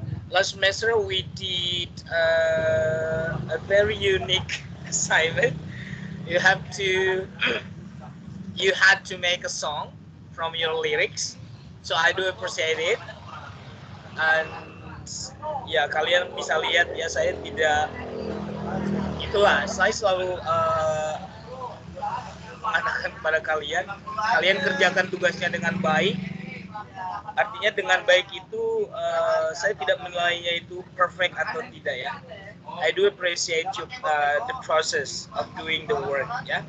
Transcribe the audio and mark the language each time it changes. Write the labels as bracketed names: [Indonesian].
[English] Last semester we did a very unique assignment. You have to you had to make a song from your lyrics. So I do appreciate it. [Indonesian] And ya kalian bisa lihat ya saya tidak itulah saya selalu mengatakan kepada kalian, kalian kerjakan tugasnya dengan baik. Artinya dengan baik itu saya tidak menilainya itu perfect atau tidak ya. [English] I do appreciate the process of doing the work ya.